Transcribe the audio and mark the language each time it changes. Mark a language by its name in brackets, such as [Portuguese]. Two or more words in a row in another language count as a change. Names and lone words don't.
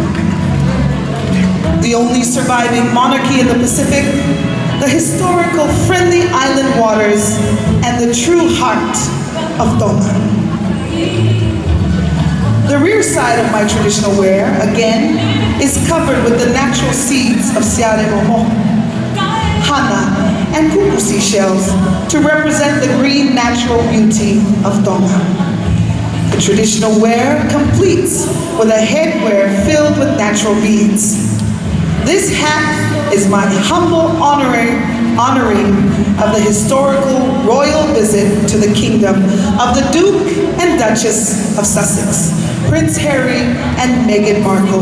[English] The only surviving monarchy in the Pacific, the historical friendly island waters, and the true heart of Tonga. The rear side of my traditional wear, again, is covered with the natural seeds of [Tongan] siare momo, [English] hana, and kuku seashells to represent the green natural beauty of Tonga. The traditional wear completes with a headwear filled with natural beads. This hat is my humble honoring of the historical royal visit to the kingdom of the Duke and Duchess of Sussex, Prince Harry and Meghan Markle.